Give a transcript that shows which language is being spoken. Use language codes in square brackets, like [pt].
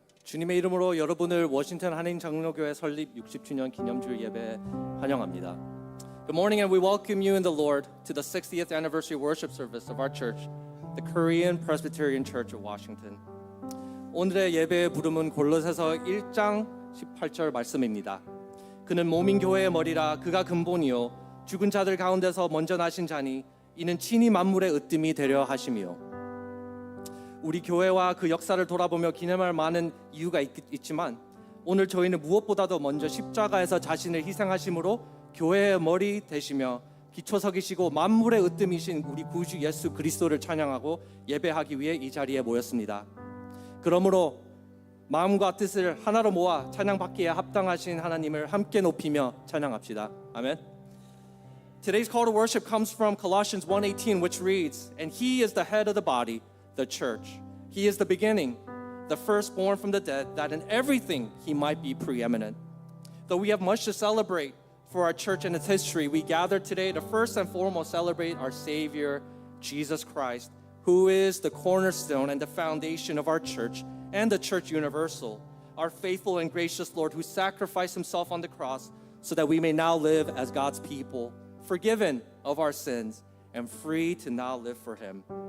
[ko] 주님의 이름으로 여러분을 워싱턴 한인장로교회 설립 60주년 기념주일 예배에 환영합니다. [en] Good morning and we welcome you in the Lord to the 60th anniversary worship service of our church, the Korean Presbyterian Church of Washington. [ko] 오늘의 예배의 부름은 골로새서 1장 18절 말씀입니다. 그는 몸인 교회의 머리라 그가 근본이요 죽은 자들 가운데서 먼저 나신 자니 이는 친히 만물의 으뜸이 되려 하심이요. 우리 교회와 그 역사를 돌아보며 기념할 많은 이유가 있지만 오늘 저희는 무엇보다도 먼저 십자가에서 자신을 희생하심으로 교회의 머리 되시며 기초석이시고 만물의 으뜸이신 우리 구주 예수 그리스도를 찬양하고 예배하기 위해 이 자리에 모였습니다. 그러므로 마음과 뜻을 하나로 모아 찬양받기에 합당하신 하나님을 함께 높이며 찬양합시다. 아멘. [en] Today's call to worship comes from Colossians 1:18, which reads, "And he is the head of the body, the church. He is the beginning, the firstborn from the dead, that in everything he might be preeminent." Though we have much to celebrate for our church and its history, we gather today to first and foremost celebrate our Savior, Jesus Christ, who is the cornerstone and the foundation of our church and the church universal, our faithful and gracious Lord who sacrificed himself on the cross so that we may now live as God's people, forgiven of our sins and free to now live for him.